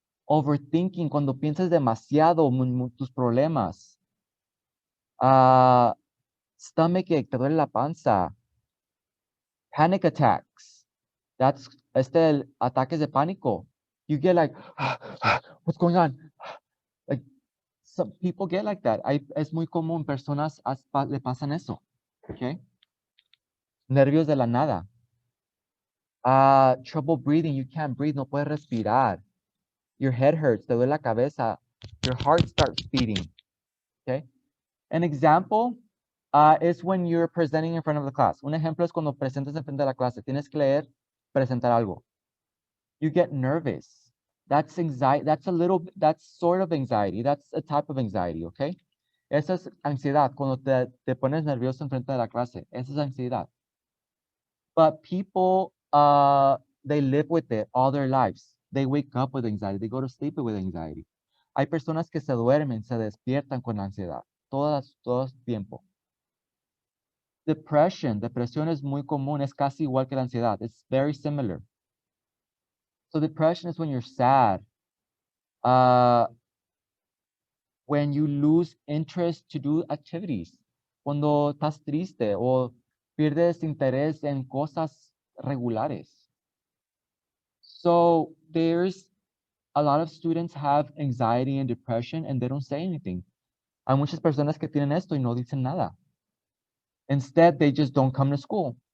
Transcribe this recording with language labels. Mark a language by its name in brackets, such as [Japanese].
[Spanish] Overthinking, cuando piensas demasiado tus problemas. [English] Stomach ache, [Spanish] te duele la panza. [English] Panic attacks. That's [Spanish] ataques de pánico. [English] You get like, what's going on? Like, some people get like that. [Spanish] Es muy común, personas le pasan eso. [English] Okay? [Spanish] Nervios de la nada. [English] Trouble breathing, you can't breathe, [Spanish] no puedes respirar. [English] Your head hurts, [Spanish] te duele la cabeza. [English] Your heart starts beating. Okay. An example is when you're presenting in front of the class. [Spanish] Un ejemplo es cuando presentas en frente de la clase. Tienes que leer, presentar algo. [English] You get nervous. That's anxiety. That's sort of anxiety. That's a type of anxiety, okay? [Spanish] Esa es ansiedad, cuando te pones nervioso en frente de la clase. Esa es ansiedad. [English] But people, they live with it all their lives. They wake up with anxiety. They go to sleep with anxiety. [Spanish] Hay personas que se duermen, se despiertan con ansiedad. Todo tiempo. Depresión es muy común, es casi igual que la ansiedad. [English] It's very similar. So depression is when you're sad, when you lose interest to do activities, [Spanish] cuando estás triste o pierdes interés en cosas regulares. [English] So there's a lot of students have anxiety and depression and they don't say anything. [Spanish] Hay muchas personas que tienen esto y no dicen nada. [English] Instead, they just don't come to school.